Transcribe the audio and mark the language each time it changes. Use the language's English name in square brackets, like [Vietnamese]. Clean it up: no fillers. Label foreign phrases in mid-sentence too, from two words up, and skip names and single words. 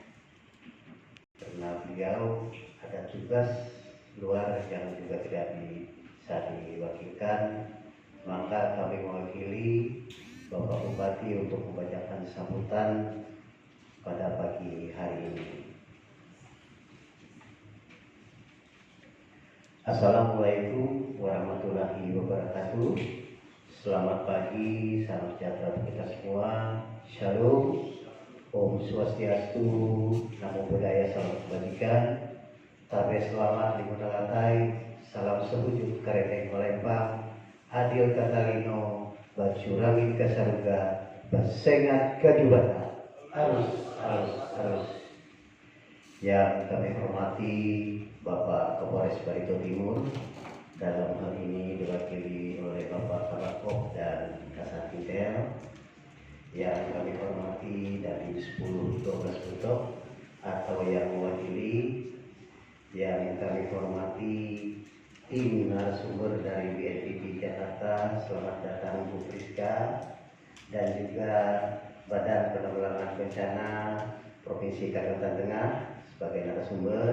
[Indonesian] Karena beliau ada tugas luar yang juga tidak bisa diwakilkan, maka kami mewakili Bapak Bupati untuk membacakan sambutan pada pagi hari ini. [Arabic] السلام عليكم ورحمة الله وبركاته. [Indonesian] Selamat pagi, salam sejahtera untuk kita semua. Shalom, Om Swastiastu, Namo Buddhaya, salam kebajikan. [Ngaju] Tabe selamat limunalatai, salam sebujut kareteng melempang. [Kendayan] Adil katalino, bacurangin kasaruga, basengat kajubata. [Indonesian] Harus. Yang kami hormati Bapak Kapolres Barito Timur, dalam hal ini diwakili oleh Bapak Kabakop dan Kasat Intel. Yang kami hormati dari 10-12 Butok atau yang mewakili, yang kami hormati tim narasumber dari BNPB Jakarta, selamat datang Bu Priska, dan juga Badan Penanggulangan Bencana Provinsi Kalimantan Tengah sebagai narasumber.